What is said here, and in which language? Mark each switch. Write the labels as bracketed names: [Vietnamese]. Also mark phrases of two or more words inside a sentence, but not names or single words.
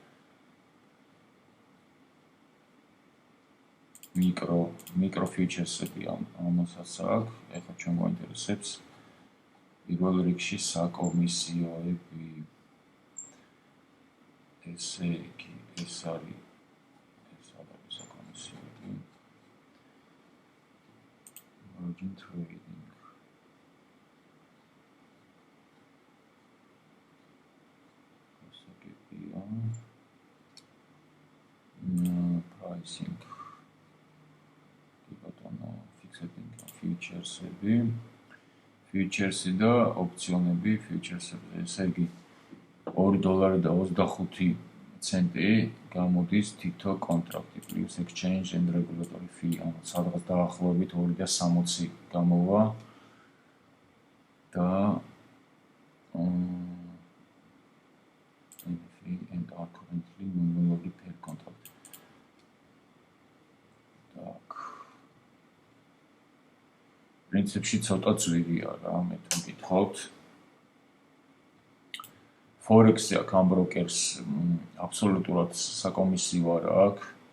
[Georgian] მიკრო ფიუჩერსები ამასაც აქვს, ეხლა ჩვენ გვაინტერესებს პირველ რიგში საკომისიოები. ესე იგი, ეს არის საკომისიოები. [English] Margin trading. Pricing. Fixed income futures-ები, [Georgian] futures-ი და ოპციონები futures-ებზე. ესე იგი $2 და 25 ცენტი გამოდის თითო კონტრაქტი [English] plus exchange and regulatory fee. [Georgian] ანუ სადღაც დაახლოებით 260 გამოვა და [English] and are currently nominally per contract. [Russian] Так. [Georgian] პრინციპში ცოტა ძვირია რა, მე თუ მკითხავთ. Forex-ი აქ ამ ბროკერს აბსოლუტურად საკომისიო არ აქვს.